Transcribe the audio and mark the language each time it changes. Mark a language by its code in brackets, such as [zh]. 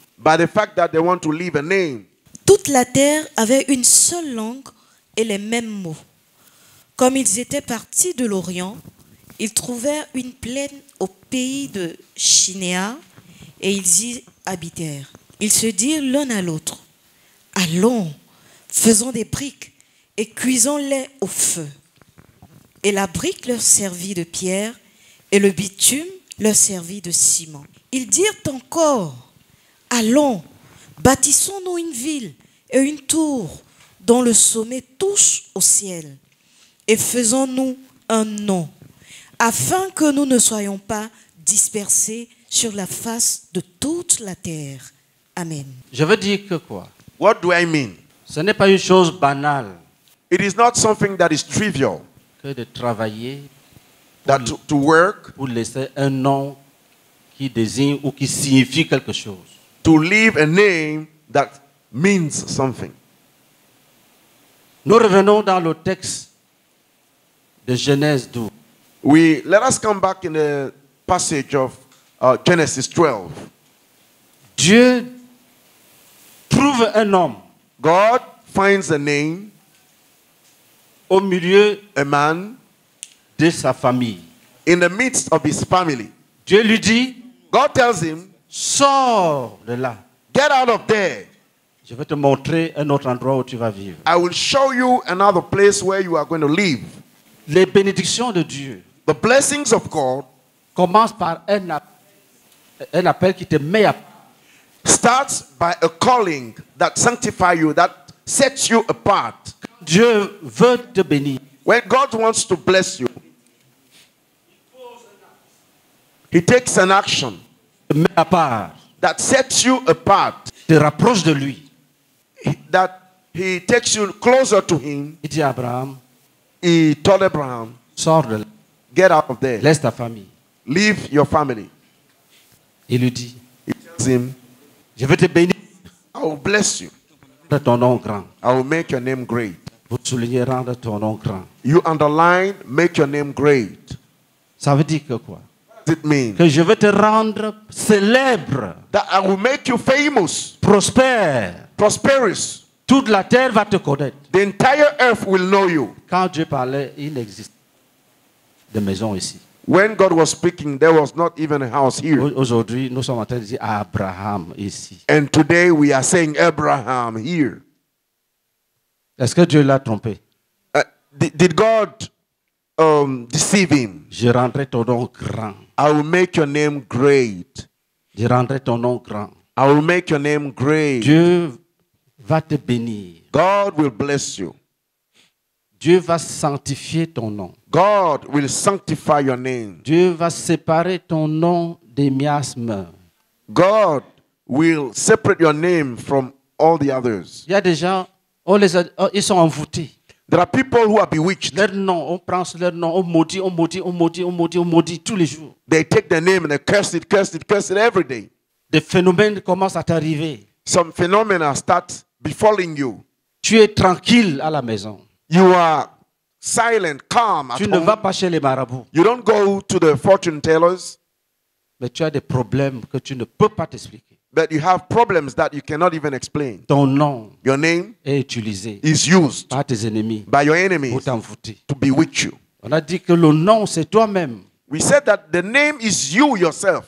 [en] by the fact that they want to leave a name. [fr] Toute la terre avait une seule langue et les mêmes mots. Comme ils étaient partis de l'Orient, ils trouvèrent une plaine au pays de Chinéa et ils y habitèrent. Ils se dirent l'un à l'autre, « Allons, faisons des briques et cuisons-les au feu. » Et la brique leur servit de pierre et le bitume leur servit de ciment. Ils dirent encore, « Allons, bâtissons-nous une ville et une tour dont le sommet touche au ciel, et faisons-nous un nom, afin que nous ne soyons pas dispersés sur la face de toute la terre. » Amen. Je veux dire que quoi? [en] What do I mean? [fr] Ce n'est pas une chose banale [en] It is not something that is trivial, [fr] que de travailler [en] that to work, [fr] pour laisser un nom qui désigne ou qui signifie quelque chose. [en] to leave a name that means something. [fr] Nous revenons dans le texte de Genèse 12. [en] Let us come back in the passage of Genesis 12. [fr] Dieu trouve un homme [en] God finds a name, [fr] au milieu [en] a man, [fr] de sa famille. [en] in the midst of his family. [fr] Dieu lui dit, [en] God tells him, [fr] sors de là. [en] get out of there. [fr] Je vais te montrer un autre endroit où tu vas vivre. [en] I will show you another place where you are going to live. [fr] Les bénédictions de Dieu [en] The blessings of God [fr] commencent par un appel qui te met à [en] starts by a calling that sanctifies you, that sets you apart. [fr] Dieu veut te bénir. [en] When God wants to bless you, He takes an action [fr] Te met à part. [en] that sets you apart, [fr] Te rapproche de lui. [en] that He takes you closer to Him. [fr] Il dit à Abraham, [en] He told Abraham, [fr] sors de là. [en] get out of there. [fr] Laisse ta famille. [en] Leave your family. [fr] Il lui dit, [en] He tells him, [fr] je vais te bénir [en] I will bless you. [fr] de ton nom grand. [en] I will make your name great. [fr] Vous soulignez rendre ton nom grand. [en] You underline, make your name great. [fr] Ça veut dire que quoi? [en] What does it mean? [fr] Que je vais te rendre célèbre, [en] That I will make you famous, [fr] prospère. [en] prosperous. [fr] Toute la terre va te connaître. [en] The entire earth will know you. [fr] Quand Dieu parlait, il n'existe de maison ici. [en] When God was speaking, there was not even a house here. [fr] Aujourd'hui, nous sommes en train de dire Abraham ici. [en] And today we are saying Abraham here. [fr] Est-ce que Dieu l'a trompé? [en] Did God deceive him? [fr] Je rendrai ton nom grand. [en] I will make your name great. [fr] Je rendrai ton nom grand. [en] I will make your name great. [fr] Dieu va te bénir. [en] God will bless you. [fr] Dieu va sanctifier ton nom. [en] God will sanctify your name. [fr] Dieu va séparer ton nom des miasmes. [en] God will separate your name from all the others. [fr] Il y a des gens, ils sont envoûtés. [en] There are people who are bewitched. [fr] Leur nom, on prend leur nom, on maudit, on maudit, on maudit, on maudit, on maudit tous les jours. [en] They take their name and they curse it, curse it, curse it every day. [fr] Des phénomènes commencent à t'arriver. [en] Some phenomena start befalling you. [fr] Tu es tranquille à la maison. [en] You are silent, calm at [fr] Tu ne vas [en] home. [fr] pas chez les marabouts. [en] You don't go to the fortune tellers, [fr] Mais tu as des problèmes que tu ne peux pas t'expliquer. [en] but you have problems that you cannot even explain. [fr] Ton nom [en] Your name [fr] est utilisé [en] is used [fr] par tes ennemis [en] by your [fr] pour [en] enemies [fr] t'envoûter. [en] to bewitch you. [fr] On a dit que le nom, c'est toi-même. [en] We said that the name is you yourself.